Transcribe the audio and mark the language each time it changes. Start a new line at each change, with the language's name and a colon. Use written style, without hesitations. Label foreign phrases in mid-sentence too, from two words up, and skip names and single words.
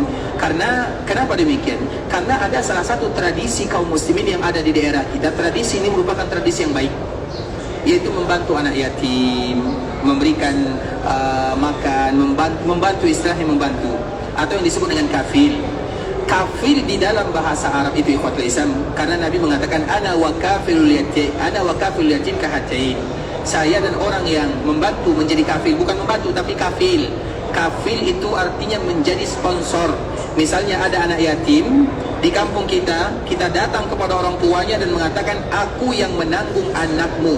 Indonesian: Karena kenapa demikian? Karena ada salah satu tradisi kaum muslimin yang ada di daerah kita. Tradisi ini merupakan tradisi yang baik, yaitu membantu anak yatim, memberikan makan, membantu istilahnya membantu, atau yang disebut dengan kafil. Kafil di dalam bahasa Arab itu
Arabic: إخوة الإسلام,
Indonesian: karena Nabi mengatakan
Arabic: أنا وكافل اليتيم كهاتين.
Indonesian: Saya dan orang yang membantu menjadi kafil, bukan membantu tapi kafil. Kafil itu artinya menjadi sponsor. Misalnya ada anak yatim di kampung kita, kita datang kepada orang tuanya dan mengatakan aku yang menanggung anakmu.